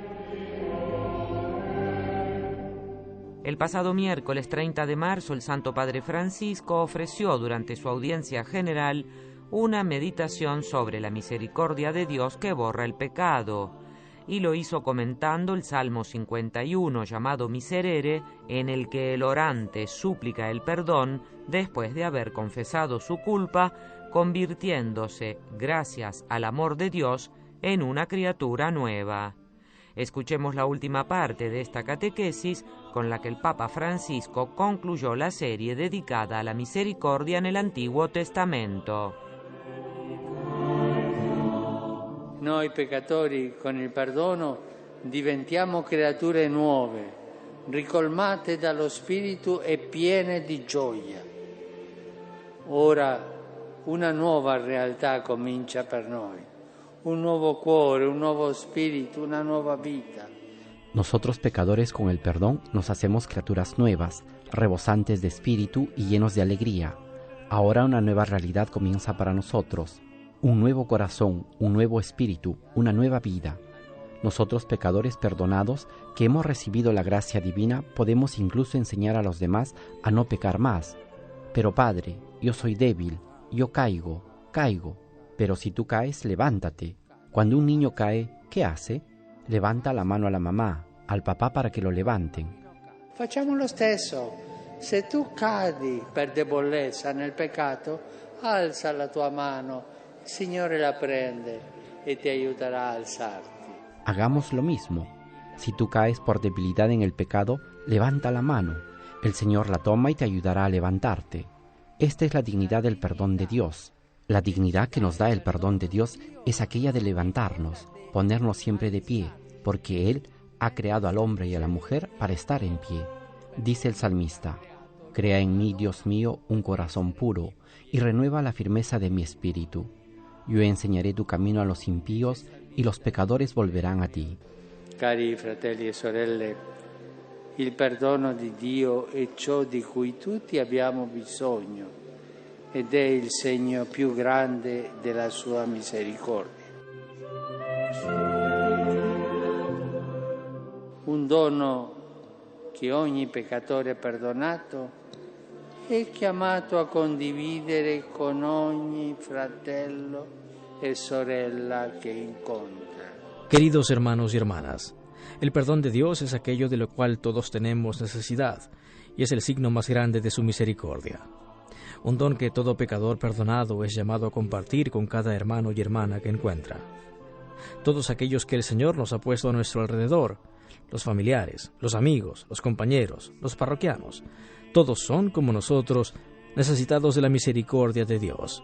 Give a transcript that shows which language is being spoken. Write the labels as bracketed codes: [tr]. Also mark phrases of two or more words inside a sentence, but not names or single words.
[es] El pasado miércoles 30 de marzo, el Santo Padre Francisco ofreció durante su audiencia general una meditación sobre la misericordia de Dios que borra el pecado, y lo hizo comentando el Salmo 51 llamado Miserere, en el que el orante súplica el perdón después de haber confesado su culpa, convirtiéndose, gracias al amor de Dios, en una criatura nueva. Escuchemos la última parte de esta catequesis con la que el Papa Francisco concluyó la serie dedicada a la misericordia en el Antiguo Testamento. [it] Noi peccatori con il perdono diventiamo creature nuove, ricolmate dallo Spirito e piene di gioia. Ora una nuova realtà comincia per noi, un nuovo cuore, un nuovo spirito, una nuova vita. [es] Nosotros pecadores con el perdón nos hacemos criaturas nuevas, rebosantes de espíritu y llenos de alegría. Ahora una nueva realidad comienza para nosotros. Un nuevo corazón, un nuevo espíritu, una nueva vida. Nosotros pecadores perdonados, que hemos recibido la gracia divina, podemos incluso enseñar a los demás a no pecar más. Pero Padre, yo soy débil, yo caigo, pero si tú caes, levántate. Cuando un niño cae, ¿qué hace? Levanta la mano a la mamá, al papá para que lo levanten. [it] Facciamo lo stesso. Se tu cadi per debolezza nel peccato, alza la tua mano. Il Signore la prende e ti aiuterà a alzarti. [es] Hagamos lo mismo. Si tú caes por debilidad en el pecado, levanta la mano. El Señor la toma y te ayudará a levantarte. Esta es la dignidad del perdón de Dios. La dignidad que nos da el perdón de Dios es aquella de levantarnos, ponernos siempre de pie, porque Él ha creado al hombre y a la mujer para estar en pie. Dice el salmista: crea en mí, Dios mío, un corazón puro, y renueva la firmeza de mi espíritu. Yo enseñaré tu camino a los impíos, y los pecadores volverán a ti. [it] Cari fratelli e sorelle, il perdono di Dio è ciò di cui tutti abbiamo bisogno ed è il segno più grande della sua misericordia. Un dono che ogni peccatore perdonato è chiamato a condividere con ogni fratello e sorella [es] que encuentra. Queridos hermanos y hermanas, el perdón de Dios es aquello de lo cual todos tenemos necesidad y es el signo más grande de su misericordia. Un don que todo pecador perdonado es llamado a compartir con cada hermano y hermana que encuentra. Todos aquellos que el Señor nos ha puesto a nuestro alrededor, los familiares, los amigos, los compañeros, los parroquianos, todos son, como nosotros, necesitados de la misericordia de Dios.